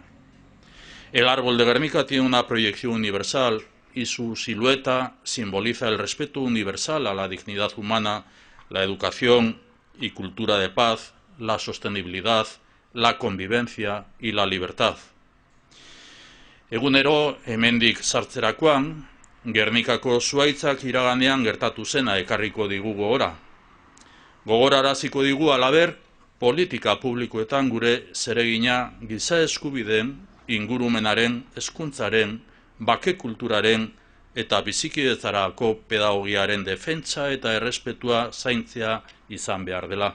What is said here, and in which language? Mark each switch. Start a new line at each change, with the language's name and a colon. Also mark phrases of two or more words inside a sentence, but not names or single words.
Spanish: El árbol de Guernica tiene una proyección universal y su silueta simboliza el respeto universal a la dignidad humana, la educación y cultura de paz, la sostenibilidad, la convivencia y la libertad.
Basque: Egunero hemendik sartzerakoan, Gernikako zuhaitzak iraganean gertatu zena ekarriko digu gogora. Gogoraraziko digu halaber, politika publikoetan gure zeregina giza eskubideen, ingurumenaren, hezkuntzaren, bake kulturaren eta bizikidetzarako pedagogiaren defentsa eta errespetua zaintzea izan behar dela.